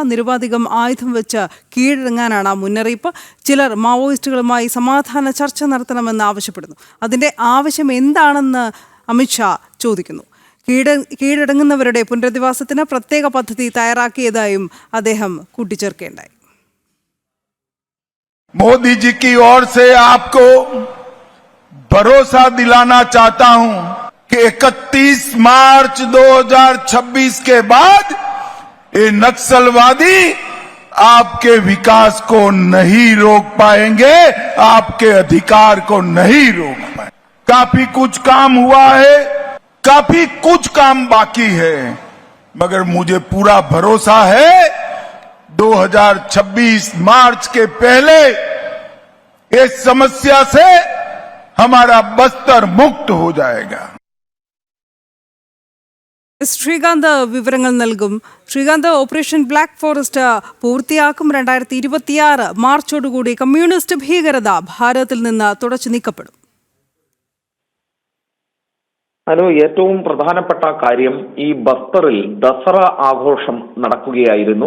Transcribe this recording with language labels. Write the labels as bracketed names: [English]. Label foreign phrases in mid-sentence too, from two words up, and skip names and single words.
[Malayalam] നിരുപാധികം ആയുധം വെച്ച് കീഴടങ്ങാനാണ് മുന്നറിയിപ്പ്. ചിലർ മാവോയിസ്റ്റുകളുമായി സമാധാന ചർച്ച നടത്തണമെന്ന് ആവശ്യപ്പെടുന്നു. അതിന്റെ ആവശ്യം എന്താണെന്ന് അമിത്ഷാ ചോദിക്കുന്നു. കീഴടങ്ങുന്നവരുടെ പുനരധിവാസത്തിന് പ്രത്യേക പദ്ധതി തയ്യാറാക്കിയതായും അദ്ദേഹം കൂട്ടിച്ചേർക്കേണ്ടായി. [Hindi] मोदी जी की ओर से आपको भरोसा दिलाना चाहता हूं कि 31 मार्च 2026 के बाद ये नक्सलवादी आपके विकास को नहीं रोक पाएंगे, आपके अधिकार को नहीं रोक पाएंगे। काफी कुछ काम हुआ है, काफी कुछ काम बाकी है, मगर मुझे पूरा भरोसा है 2026 मार्च के पहले इस समस्या से हमारा बस्तर मुक्त हो जाएगा. [Malayalam] ശ്രീകാന്ത് വിവരങ്ങൾ നൽകും. ശ്രീകാന്ത്, ഓപ്പറേഷൻ ബ്ലാക്ക് ഫോറസ്റ്റ് പൂർത്തിയാക്കും. 2026 മാർച്ചോടുകൂടി കമ്മ്യൂണിസ്റ്റ് ഭീകരത ഭാരതത്തിൽ നിന്ന് തുടച്ചു നീക്കപ്പെടും. ഏറ്റവും പ്രധാനപ്പെട്ട കാര്യം ഈ ബസ്തറിൽ ദസറ ആഘോഷം നടക്കുകയായിരുന്നു.